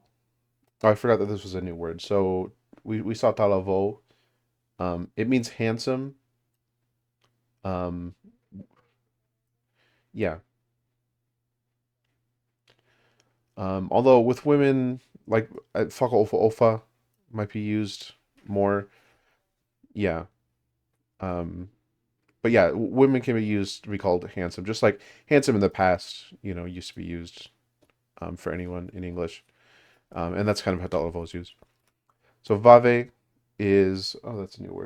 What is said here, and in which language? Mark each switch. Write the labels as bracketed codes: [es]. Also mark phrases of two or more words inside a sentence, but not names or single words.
[en] Oh, I forgot that this was a new word. So we saw talavo. It means handsome. Um, yeah. Although with women, like [to] faka ofa ofa [en] might be used more. Yeah. Um, but yeah, women can be used to be called handsome, just like handsome in the past, used to be used for anyone in English. And that's kind of how talavo is used. So vave is that's a new word.